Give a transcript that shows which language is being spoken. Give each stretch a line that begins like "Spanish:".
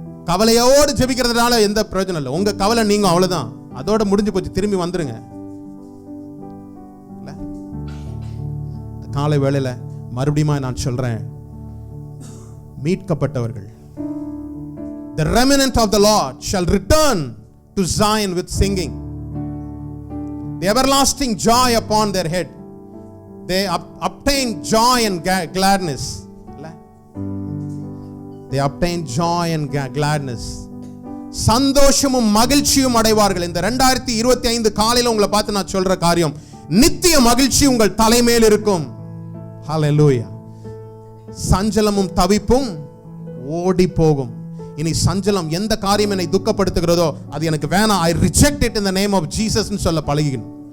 Tamil: கவலையோடு ஜெபிக்கிறதுனால எந்த பிரயோஜனம் இல்லை. உங்க கவலை நீங்க அவ்வளவுதான், அதோட முடிஞ்சு போச்சு, திரும்பி வந்துருங்க. காலை வேளையில மறுபடியும் நான் சொல்றேன், மீட்கப்பட்டவர்கள்,
English: the remnant of the Lord shall return to Zion with singing, the everlasting joy upon their head, they obtain joy and gladness, they obtain joy and gladness,
Tamil: சந்தோஷமும் மகிழ்ச்சியும் அடைவார்கள். இந்த 2025 காலையில உங்களை பார்த்து நான் சொல்ற காரியம், நித்திய மகிழ்ச்சி உங்கள் தலைமையில் இருக்கும். ஹல்லேலூயா. சஞ்சலமும் தவிப்பும் ஓடி போகும். இனி சஞ்சலம், எந்த காரியம் என்னை துக்கப்படுத்துகிறதோ அது எனக்கு வேணாம்,
English: I reject it in the name of Jesus
Tamil: ன்னு சொல்ல பழகிக்கணும்.